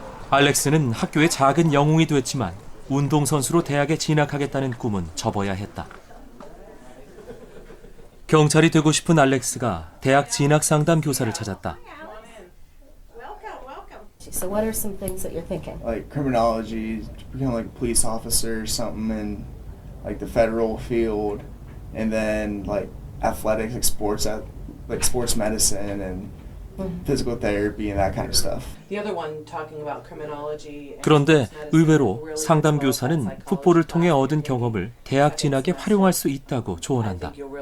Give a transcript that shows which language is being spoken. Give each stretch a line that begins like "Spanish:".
Korean: 알렉스는 학교의 작은 영웅이 됐지만 운동선수로 대학에 진학하겠다는 꿈은 접어야 했다. 경찰이 되고 싶은 알렉스가 대학 진학 상담 교사를 찾았다.
English: So what are some things that you're thinking? Like criminology, become like a police officer or something in like the federal field, and then like athletics, like sports medicine and physical therapy and that kind of stuff. The other one talking about criminology.
Korean: 그런데 의외로 상담 교사는 풋볼을 통해 얻은 경험을 대학 진학에 활용할 수 있다고 조언한다.